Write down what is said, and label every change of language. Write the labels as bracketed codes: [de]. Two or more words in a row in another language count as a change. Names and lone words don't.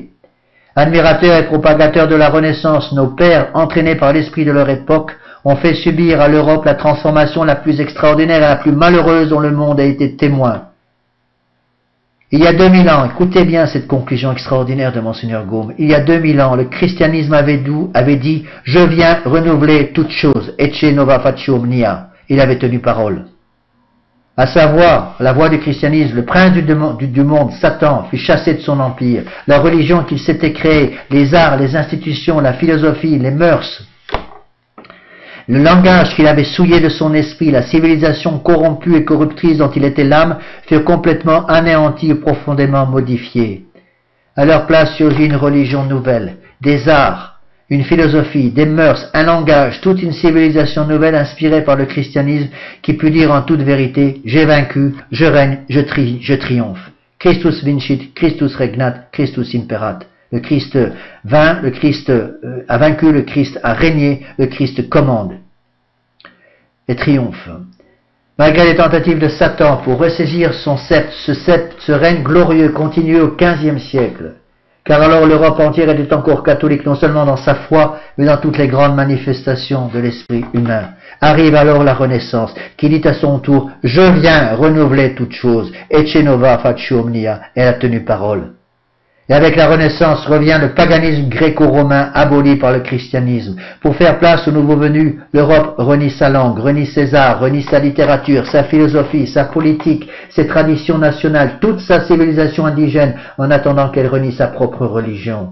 [fr] Admirateurs et propagateurs de la Renaissance, nos pères, entraînés par l'esprit de leur époque, ont fait subir à l'Europe la transformation la plus extraordinaire et la plus malheureuse dont le monde a été témoin. Il y a 2000 ans, écoutez bien cette conclusion extraordinaire de Monseigneur Gaume, il y a 2000 ans, le christianisme avait dit « Je viens renouveler toutes choses, [la] ecce nova faccio omnia ». [fr] Il avait tenu parole. À savoir, la voie du christianisme, le prince du monde, Satan, fut chassé de son empire. La religion qu'il s'était créée, les arts, les institutions, la philosophie, les mœurs, le langage qu'il avait souillé de son esprit, la civilisation corrompue et corruptrice dont il était l'âme, furent complètement anéantis et profondément modifiés. À leur place surgit une religion nouvelle, des arts, une philosophie, des mœurs, un langage, toute une civilisation nouvelle inspirée par le christianisme qui put dire en toute vérité « J'ai vaincu, je règne, je triomphe. [la] Christus vincit, Christus regnat, Christus imperat ». [fr] Le Christ vint, le Christ a vaincu, le Christ a régné, le Christ commande et triomphe. Malgré les tentatives de Satan pour ressaisir son sceptre, ce règne glorieux continue au XVe siècle. Car alors l'Europe entière était encore catholique, non seulement dans sa foi, mais dans toutes les grandes manifestations de l'esprit humain. Arrive alors la Renaissance, qui dit à son tour « Je viens renouveler toutes choses, [la] ecce nova faccio omnia », [fr] elle a tenu parole. Et avec la Renaissance revient le paganisme gréco-romain aboli par le christianisme. Pour faire place aux nouveaux venus, l'Europe renie sa langue, renie ses arts, renie sa littérature, sa philosophie, sa politique, ses traditions nationales, toute sa civilisation indigène, en attendant qu'elle renie sa propre religion.